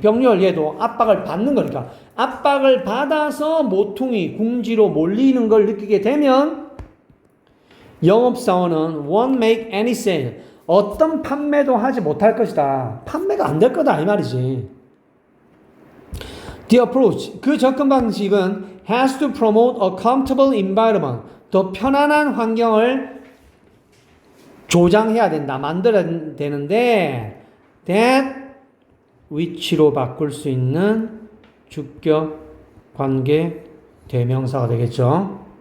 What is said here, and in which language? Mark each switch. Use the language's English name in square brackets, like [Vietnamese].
[Korean] 병렬 얘도 압박을 받는 거니까 압박을 받아서 모퉁이, 궁지로 몰리는 걸 느끼게 되면 영업사원은 [English] won't make any sale. [Korean] 어떤 판매도 하지 못할 것이다. 판매가 안 될 거다 이 말이지. [English] The approach, [Korean] 그 접근 방식은 [English] has to promote a comfortable environment. [Korean] 더 편안한 환경을 조장해야 된다. 만들어야 되는데 that which로 바꿀 수 있는 주격 관계 대명사가 되겠죠.